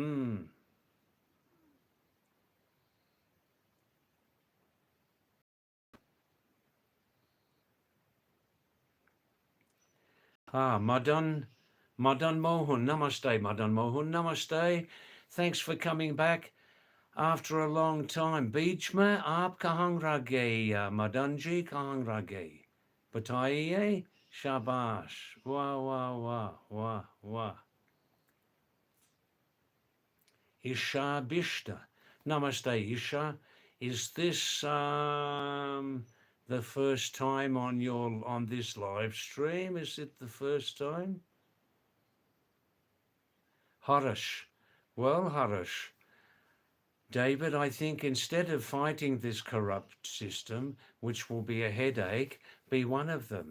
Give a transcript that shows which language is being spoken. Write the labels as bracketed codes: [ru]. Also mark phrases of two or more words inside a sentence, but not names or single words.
[hi] Madan Mohan, namaste, Madan Mohan, namaste. [en] Thanks for coming back after a long time. [hi] बीच में आप कहाँ रह गए, मदन जी कहाँ रह गए? बताइए, शाबाश. वाह, वाह, वाह, वाह, वाह. Isha Bishta. Namaste, Isha. [en] Is this the first time on this live stream? Is it the first time? Harish. Well, Harish, David, I think instead of fighting this corrupt system, which will be a headache, be one of them.